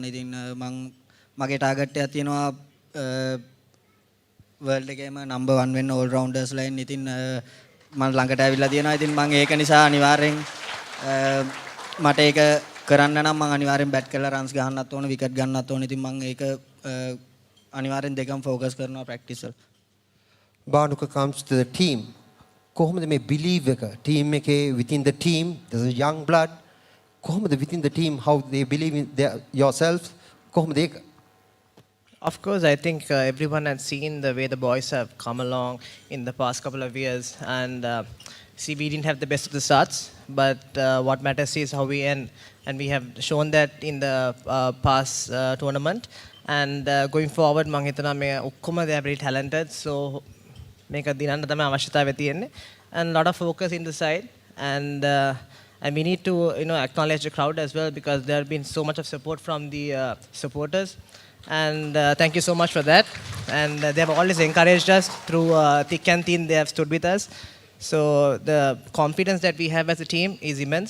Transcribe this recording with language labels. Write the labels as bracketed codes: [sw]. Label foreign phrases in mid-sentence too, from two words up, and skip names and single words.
[si] ඉතින් මම මගේ ටාගට් එකක් තියෙනවා වර්ල්ඩ් එකේම නම්බර් 1 වෙන්න [en] all rounders line. [si] ඉතින් මම ළඟට ඇවිල්ලා තියෙනවා. ඉතින් මම ඒක නිසා අනිවාර්යෙන් මට ඒක කරන්න නම් මම අනිවාර්යෙන් බැට් කරලා රන්ස් ගහන්නත් ඕන, විකට් ගන්නත් ඕන. ඉතින් මම ඒක අනිවාර්යෙන් දෙකම ફોකස් කරනවා ප්‍රැක්ටිස් වල. [en] Banuka comes to the team. [si] කොහොමද මේ [en] believe එක team එකේ within the team there's a young blood. කොහොමද within the team how they believe in yourselves? [si] කොහොමද ඒක? [en] Of course, I think everyone has seen the way the boys have come along in the past couple of years. And see, we didn't have the best of the starts, but what matters is how we end. And we have shown that in the past tournament. And going forward, [si] මම හිතනවා මේ ඔක්කොම [en] they are very talented. [si] So මේක දිනන්න තමයි අවශ්‍යතාවය තියෙන්නේ. [en] And a lot of focus in the side. And we need to acknowledge the crowd as well, because there has been so much of support from the supporters. And thank you so much for that. And they have always encouraged us through thick and thin. They have stood with us. So the confidence that we have as a team is immense.